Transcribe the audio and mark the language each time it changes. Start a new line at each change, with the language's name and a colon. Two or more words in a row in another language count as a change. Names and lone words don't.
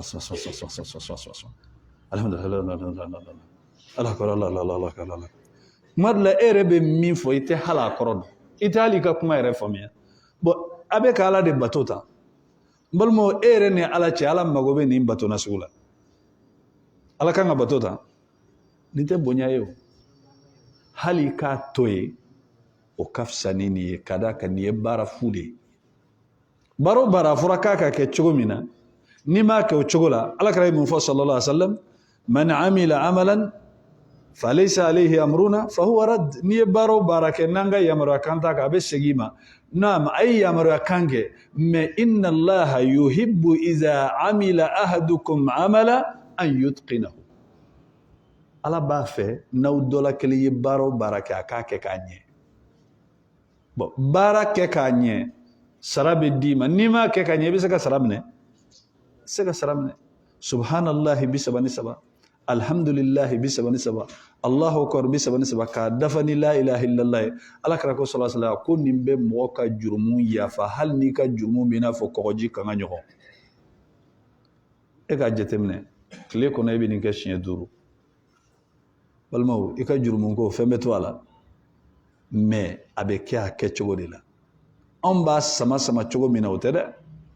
Bambara: alhamdulillah ala kuma dɔ la e yɛrɛ bɛ min fɔ i tɛ hali a kɔrɔ dɔn i tɛ hali i ka kuma yɛrɛ faamuya bon a bɛ ka Ala de bato ta n balimaw e yɛrɛ ni Ala cɛ Ala mago bɛ nin bato nasugu la Ala kan ka bato ta nin tɛ bonya ye o hali k'a to ye o ka fisa ni nin ye ka d'a kan nin ye baara fu de ye baara o baara a fɔra k'a ka kɛ cogo min na n'i m'a kɛ o cogo la Alakira ye mun fɔ
Arabic: صلى الله عليه وسلم من عمل عملا ليس عليه أمرنا فهو رد
Bambara: n'i ye baara o baara kɛ n'an ka yamaruya kan t'a kan a bɛ segin i ma naam a ye yamaruya kan kɛ mais
Arabic: إن الله يحب إذا عمل أحدكم عملا أن يتقنه
Bambara: Ala b'a fɛ n'aw dɔ la kelen ye baara o baara kɛ a k'a kɛ k'a ɲɛ bon baara kɛ k'a ɲɛ sara bɛ d'i ma n'i m'a kɛ k'a ɲɛ i bɛ se ka sara minɛ se ka sara minɛ
Arabic: سبحان الله 33 الحمد لله
Bambara: 33
Arabic: الله أكبر
Bambara: 33 k'a dafa ni
Arabic: لا إله إلا الله
Bambara: Alakira ko
Arabic: صلى الله عليه وسلم
Bambara: ko nin bɛ mɔgɔ ka jurumu yafa hali n'i ka jurumu bɛ i n'a fɔ kɔgɔji kan ka ɲɔgɔn e k'a jateminɛ tile kɔnɔ i bɛ nin kɛ siɲɛ 5 balimaw i ka jurumu ko fɛn bɛ to a la mais a bɛ kɛ a kɛcogo de la anw b'a sama cogo min na o tɛ dɛ